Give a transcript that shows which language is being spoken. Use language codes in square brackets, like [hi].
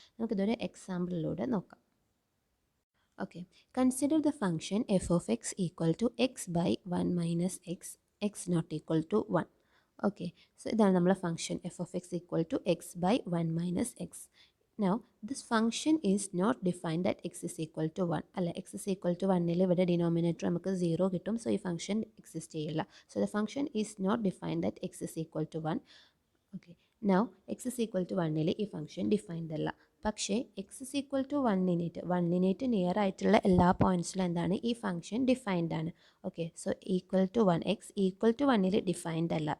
[ml] നമുക്കിതൊരു എക്സാമ്പിളിലൂടെ നോക്കാം. Okay, [en] Consider the function f of x equal to x by 1 minus x, x not equal to 1. [ml] Okay, so ഇതാണ് നമ്മളെ function F of X equal to X by 1 minus X. [en] Now this function is not defined that x is equal to 1 അല്ല, x is equal to 1 [ml] ഇവിടെ denominator നമുക്ക് 0 കിട്ടും. So ഈ function exist ചെയ്യില്ല. [en] So the function is not defined that x is equal to 1. [ml] Okay. Now X is equal to 1ൽ ഈ function defined അല്ല. പക്ഷേ X is equal to വണ്ണിനേറ്റ് near ആയിട്ടുള്ള എല്ലാ പോയിൻറ്റ്സിലും എന്താണ് ഈ ഫംഗ്ഷൻ ഡിഫൈൻഡ് ആണ്. Okay, so equal to 1, X equal to 1ൽ ഡിഫൈൻഡ് അല്ല.